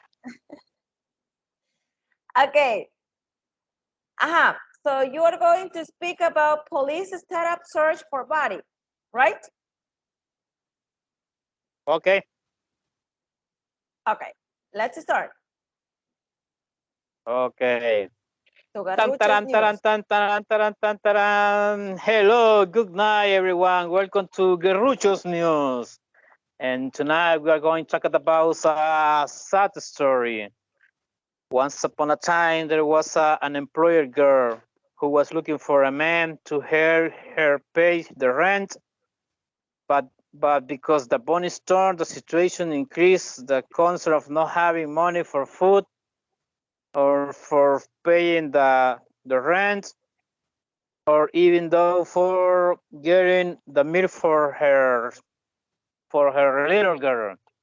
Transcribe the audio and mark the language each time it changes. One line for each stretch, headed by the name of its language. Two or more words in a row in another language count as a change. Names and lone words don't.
English: Okay. So you are going to speak about police startup search for body, right? Okay. Okay, let's start. Okay. Tan Togarruchas taran taran News. tan taran taran tan taran. Hello, good night, everyone. Welcome to Guerruchos News. And tonight we are going to talk about a sad story. Once upon a time, there was an employer girl who was looking for a man to help her pay the rent, but because the bunny storm, the situation increased the concern of not having money for food or for paying the rent, or even though for getting the milk for her little girl.